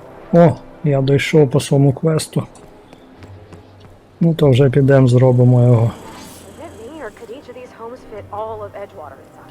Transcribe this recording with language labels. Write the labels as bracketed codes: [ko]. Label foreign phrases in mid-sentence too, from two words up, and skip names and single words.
[uk] О, я дійшов по своєму квесту. Ну то вже підемо, зробимо його. [en] Is it me, or could each of these homes fit all of Edgewater inside?